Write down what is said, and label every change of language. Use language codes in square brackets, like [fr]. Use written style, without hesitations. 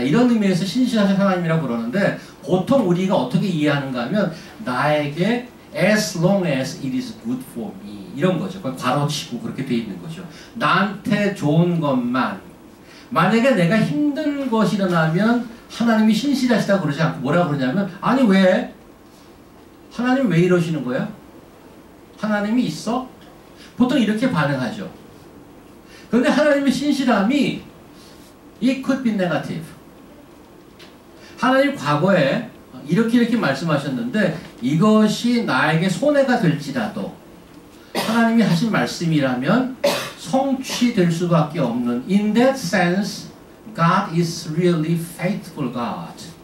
[ko] 이런 의미에서 신실하신 하나님이라고 그러는데 보통 우리가 어떻게 이해하는가 하면 나에게 [en] as long as it is good for me [ko] 이런 거죠. 괄호치고 그렇게 돼 있는 거죠. 나한테 좋은 것만. 만약에 내가 힘든 것이 일어나면 하나님이 신실하시다고 그러지 않고 뭐라 그러냐면 아니 왜? 하나님 왜 이러시는 거야? 하나님이 있어? 보통 이렇게 반응하죠. 그런데 하나님의 신실함이 [en] It could be negative. [ko] 하나님 과거에 이렇게 말씀하셨는데 이것이 나에게 손해가 될지라도 하나님이 하신 말씀이라면 성취될 수밖에 없는 [en] In that sense, God is really faithful God.